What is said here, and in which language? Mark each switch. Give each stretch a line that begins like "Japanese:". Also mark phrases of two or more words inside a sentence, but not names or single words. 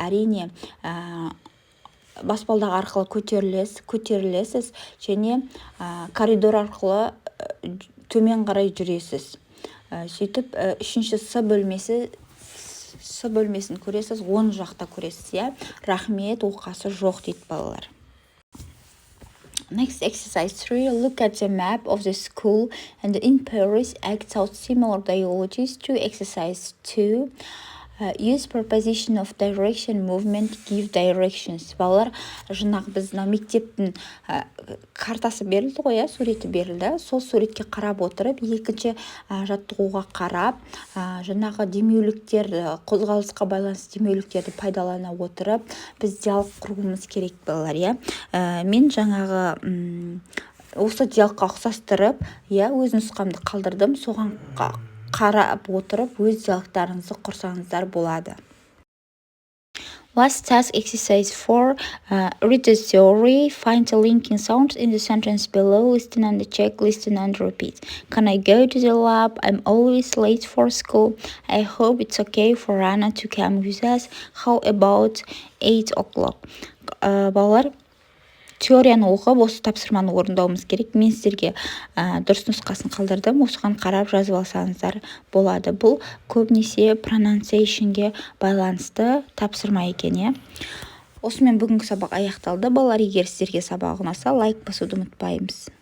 Kazakh: Әрине, баспалдақ арқылы көтерілесіз, және коридор арқылы төмен қарай жүресіз. Сөйтіп, 3-ші С бөлмесін көресіз, 10 жақта көресіз. Рахмет, оқасы жоқ дейді балалар.
English: Next exercise 3. Look at the map of the school and in Paris act out similar dialogues to exercise 2. Use preposition of direction, movement, give directions.
Kazakh: Балалар, жаңағы біздің мектептің картасы берілді ғой, суреті берілді. Сол суретке қарап отырып, екінші жаттығуға қарап, жаңағы демеуліктерді, қозғалысқа байланысты демеуліктерді пайдалана отырып, біз диалог құруымыз керек балалар. Мен жаңағы осы диалогқа ұқсастырып, өз нұсқамды қалдырдым, соған қарап отырып, өз диалогтарыңызды құрсаңыздар болады.
English: Last task, exercise 4. Read the story, find the linking sounds in the sentence below, listen and check, listen and repeat. Can I go to the lab? I'm always late for school. I hope it's okay for Anna to come with us. How about 8 o'clock?
Kazakh: Балалар, теорияны оқып, осы тапсырманы орындауымыз керек. Мен сіздерге дұрыс нұсқасын қалдырдым. Осыған қарап жазып алсаңыздар болады. Бұл көбінесе pronunciationге байланысты тапсырма екен. Осымен бүгінгі сабақ аяқталды. Балалар, егер сіздерге сабақ ұнаса, лайк басуды ұмытпаймыз.